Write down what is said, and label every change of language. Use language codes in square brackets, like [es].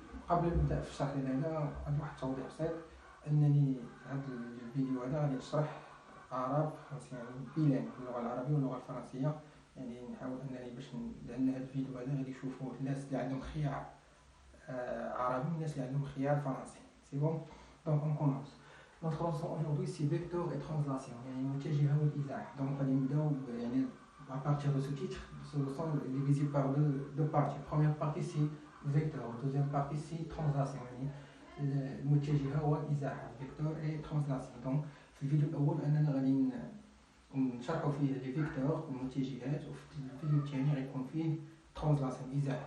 [ar] قبل أن نبدأ في الشرح ديالنا غادي واحد التوضيح بسيط، أنني في هذا الفيديو هذا غادي أشرح عرب فرنسي، يعني بيلين باللغة العربية واللغة الفرنسية. يعني نحاول أنني لأن هذا الفيديو هذا غادي يشوفوه الناس اللي عندهم خيار عربي والناس اللي عندهم خيار فرنسي. [fr] سي بون. Donc on commence. Notre leçon aujourd'hui c'est vecteur et translation, [ar] يعني المتجهة والإزاحة. [fr] Donc [ar] غادي نبداو يعني [fr] à partir de ce titre. Ce leçon est divisé par deux parties. Première partie c'est vecteur, deuxième partie c'est translation, [ar] يعني المتجهة والإزاحة, [fr] vecteur et translation. [ar] Donc في الفيديو الأول أننا غادي نشرحوا فيه لي فيكتور المتجهات, وفي الفيديو الثاني غيكون فيه translation إزاحة.